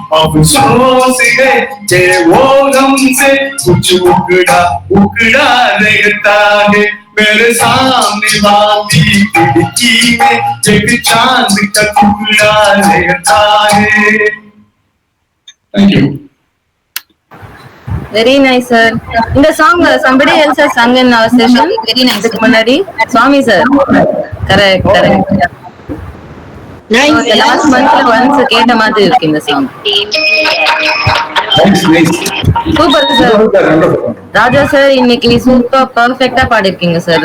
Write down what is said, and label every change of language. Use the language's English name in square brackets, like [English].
[Hindi] अफसोस है कि वो हमसे कुछ उकड़ा उकड़ा रहता है, मेरे सामने वाली खिड़की में एक चांद का टुकड़ा रहता है। [English] Thank you. Very nice, sir. In the song, somebody else has sung in our session. Very nice. Manari, Swami, sir. Correct, correct. Nice. So, the last month once [Tamil] கேட்ட மாதிரி இருக்கு இந்த [English] song. Nice, nice. Super, sir. [Tamil] ராஜா sir இன்னைக்கு super பர்ஃபெக்ட்டா பாடிருக்கீங்க sir.